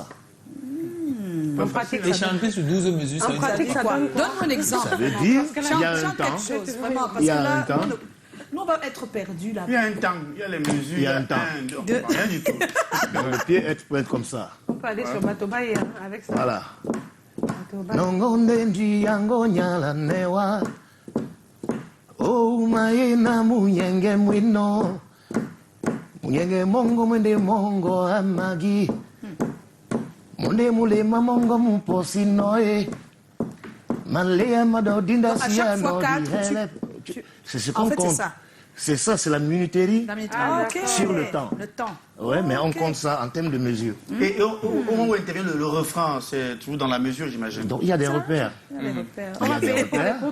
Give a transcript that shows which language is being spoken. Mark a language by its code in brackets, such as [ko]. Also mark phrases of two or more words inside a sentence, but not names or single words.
[fr] En pratique, Et ça donne- chanter sur 12 mesures, ça En veut dire pratique, ça quoi? donne quoi? Donne-moi un exemple. Ça veut dire Chante, qu'il y a un chante temps. quelque chose, vraiment. Parce Il y a que là, un temps. nous, on va être perdu là. Il y a un temps, il y a les mesures. Il y a un temps. Deux. Rien du tout. Le pied peut être comme ça. On peut aller sur Batobaye hein, avec ça. Voilà. Batobaye. [dua] Nongonde ndiyango nyala newa O maena munyenge mwino Munyenge mongo mwende mongo amagi Munde mulema mongo muposi noe Malea madodinda [fr] Donc, à chaque [dua] siya [fr] fois [dua] no [fr] quatre, di C'est ce En qu'on fait, c'est compte. ça. C'est ça, c'est la minuterie. Ah, ok. Sur le temps. Le temps. Ouais, mais on Ok. compte ça en termes de mesure. Et au moment où intervient le refrain, c'est toujours dans la mesure, j'imagine. Donc il y a des repères. Il y a les repères. On Il y va a des payer pour les repères.